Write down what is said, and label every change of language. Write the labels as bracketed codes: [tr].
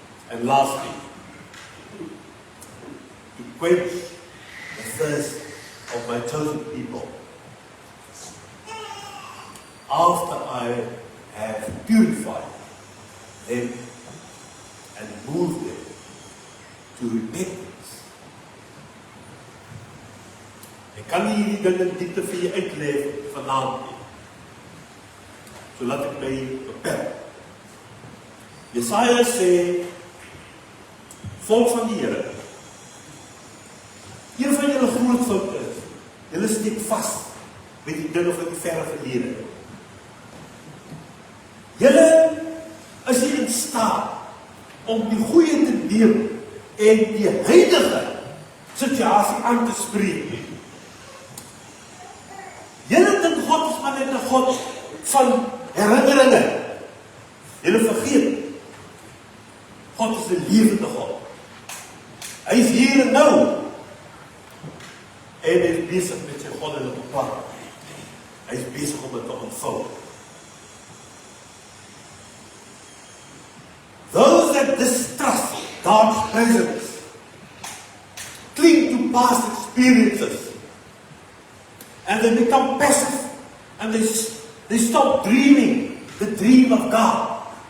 [en] And lastly, to quench the thirst of my chosen people, after I have purified them and moved them to repentance. [af] Ek kan nie hierdie ding in diepte vir jy uitleef vanaand nie. So laat ek my beperk. Jesaja sê, volk van die Here, een van julle groot fout is, julle steek vas met die dinge van die verre verlede. Julle is nie in staat om die goeie te neem en die huidige situasie aan te spreek. Julle dink God is maar net 'n God van herinneringe. Julle vergeet, God is 'n lewende God. Hy is hier en nou. En hy is besig met sy goddelike plan. Hy is besig om dit te ontvou. [en] Those that distrust God's presence cling to past experiences and they become passive and they stop dreaming the dream of God.